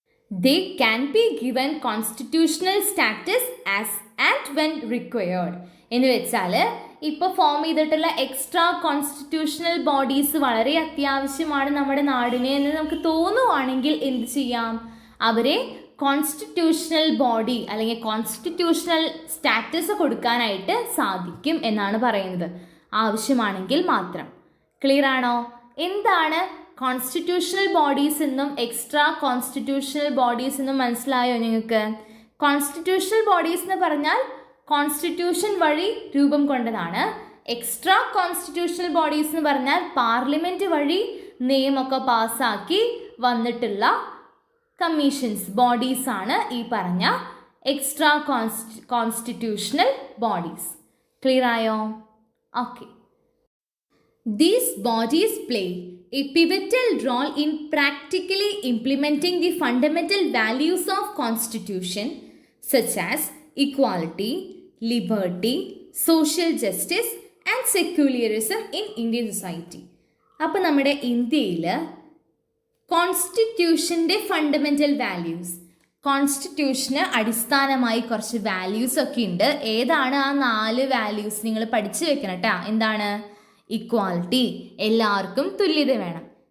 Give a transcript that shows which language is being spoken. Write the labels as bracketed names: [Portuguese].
[English] They can be given constitutional status as and when required. [Malayalam] എന്ന് വെച്ചാൽ ഇപ്പോൾ form ചെയ്തിട്ടുള്ള എക്സ്ട്രാ കോൺസ്റ്റിറ്റ്യൂഷണൽ ബോഡീസ് വളരെ അത്യാവശ്യമാണ് നമ്മുടെ നാടിന് എന്ന് നമുക്ക് തോന്നുവാണെങ്കിൽ എന്ത് ചെയ്യാം? അവരെ കോൺസ്റ്റിറ്റ്യൂഷണൽ ബോഡി അല്ലെങ്കിൽ കോൺസ്റ്റിറ്റ്യൂഷണൽ സ്റ്റാറ്റസ് കൊടുക്കാനായിട്ട് സാധിക്കും എന്നാണ് പറയുന്നത്. ആവശ്യമാണെങ്കിൽ മാത്രം. ക്ലിയർ ആണോ? എന്താണ് കോൺസ്റ്റിറ്റ്യൂഷണൽ ബോഡീസ് എന്നും എക്സ്ട്രാ കോൺസ്റ്റിറ്റ്യൂഷണൽ ബോഡീസ് എന്നും മനസ്സിലായോ നിങ്ങൾക്ക്? കോൺസ്റ്റിറ്റ്യൂഷണൽ ബോഡീസ് എന്ന് പറഞ്ഞാൽ കോൺസ്റ്റിറ്റ്യൂഷൻ വഴി രൂപം കൊണ്ടതാണ്. എക്സ്ട്രാ കോൺസ്റ്റിറ്റ്യൂഷണൽ ബോഡീസ് എന്ന് പറഞ്ഞാൽ പാർലമെൻറ്റ് വഴി നിയമമൊക്കെ പാസ്സാക്കി വന്നിട്ടുള്ള കമ്മീഷൻസ് ബോഡീസ് ആണ് ഈ പറഞ്ഞ എക്സ്ട്രാ കോൺസ്റ്റിറ്റ്യൂഷണൽ ബോഡീസ്. ക്ലിയർ ആയോ? Okay. [English] These bodies play a pivotal role in practically implementing the fundamental values of Constitution such as equality, liberty, social justice and secularism in Indian society. [Malayalam] അപ്പോൾ നമ്മുടെ ഇന്ത്യയിൽ കോൺസ്റ്റിറ്റ്യൂഷൻ്റെ fundamental values, കോൺസ്റ്റിറ്റ്യൂഷന് അടിസ്ഥാനമായി കുറച്ച് values ഒക്കെ ഉണ്ട്. ഏതാണ് ആ 4 വാല്യൂസ്? നിങ്ങൾ പഠിച്ചു വെക്കണം കേട്ടോ. എന്താണ്? ഇക്വാലിറ്റി, എല്ലാവർക്കും തുല്യത വേണം.